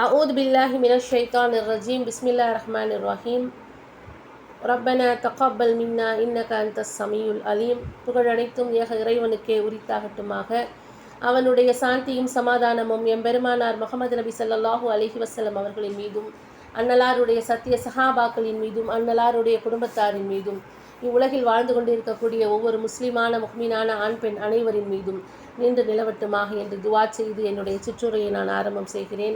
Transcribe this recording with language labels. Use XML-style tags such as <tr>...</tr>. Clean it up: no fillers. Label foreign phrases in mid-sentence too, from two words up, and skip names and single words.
<ar>أعوذ بالله من الشيطان الرجيم بسم الله الرحمن الرحيم ربنا تقبل منا إنك أنت السميع العليم.</ar> <ta>புகழனைத்தும் ஏக இறைவனுக்கே உரித்தாகட்டுமாக. அவனுடைய சாந்தியும் சமாதானமும் எம்பெருமானார் முஹம்மது நபி</ta> <ar>صلى الله عليه وسلم</ar> <ta>அவர்களின் மீதும், அன்னலாருடைய சத்திய சஹாபாக்களின் மீதும், அன்னலாருடைய குடும்பத்தாரின் மீதும், இவ்வுலகில் வாழ்ந்து கொண்டிருக்கக்கூடிய ஒவ்வொரு முஸ்லிமான முஹ்மினான ஆண் பெண் அனைவரின் மீதும் நின்று நிலவட்டுமாக என்று துவா செய்து என்னுடைய சிற்றுரையை நான் ஆரம்பம் செய்கிறேன்.</ta>